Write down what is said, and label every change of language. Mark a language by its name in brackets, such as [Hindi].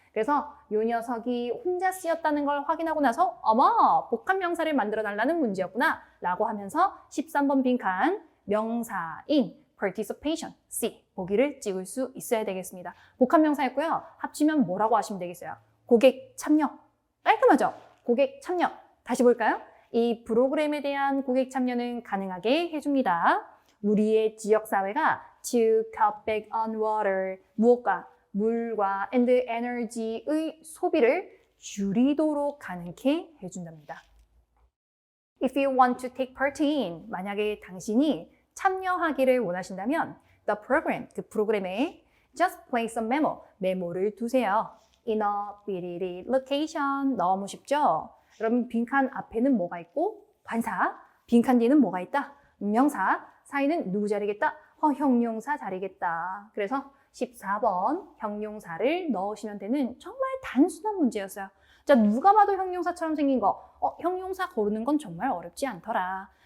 [Korean] 그래서 이 녀석이 혼자 쓰였다는 걸 확인하고 나서 어머, 복합 명사를 만들어 달라는 문제였구나 라고 하면서 13번 빈칸 명사인 participation, C, 보기를 찍을 수 있어야 되겠습니다. 복합 명사였고요. 합치면 뭐라고 하시면 되겠어요? 고객 참여. 깔끔하죠? 고객 참여. 다시 볼까요? 이 프로그램에 대한 고객 참여는 가능하게 해줍니다. 우리의 지역사회가 [English] to cut back on water, [Korean] 무엇과? 물과 [English] and energy [Korean] 의 소비를 줄이도록 가능케 해준답니다. [English] If you want to take part in, [Korean] 만약에 당신이 참여하기를 원하신다면 [English] the program, [Korean] 그 프로그램에 [English] just place a memo, [Korean] 메모를 두세요. [English] in a BDD location, [Korean] 너무 쉽죠? 그럼 빈칸 앞에는 뭐가 있고? 관사, 빈칸 뒤에는 뭐가 있다? 명사, 사이는 누구 자리겠다? 형용사 자리겠다. 그래서 14번 형용사를 넣으시면 되는 정말 단순한 문제였어요. 자, 누가 봐도 형용사처럼 생긴 거, 형용사 고르는 건 정말 어렵지 않더라.